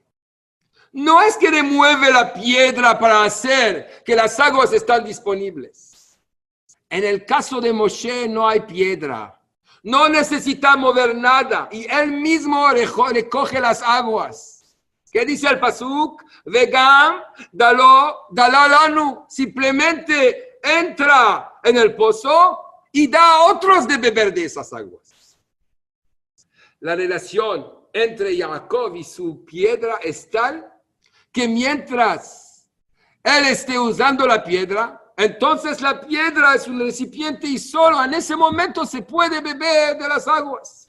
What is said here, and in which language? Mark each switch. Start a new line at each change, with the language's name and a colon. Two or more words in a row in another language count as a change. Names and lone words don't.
Spanish: No es que remueve la piedra para hacer que las aguas están disponibles. En el caso de Moshe no hay piedra. No necesita mover nada. Y él mismo recoge las aguas. ¿Qué dice el pasuk?
Hebrew: וגם דללנו.
Spanish: Simplemente entra en el pozo y da a otros de beber de esas aguas. la relación entre Jacob y su piedra es tal que mientras él esté usando la piedra, entonces la piedra es un recipiente y solo en ese momento se puede beber de las aguas.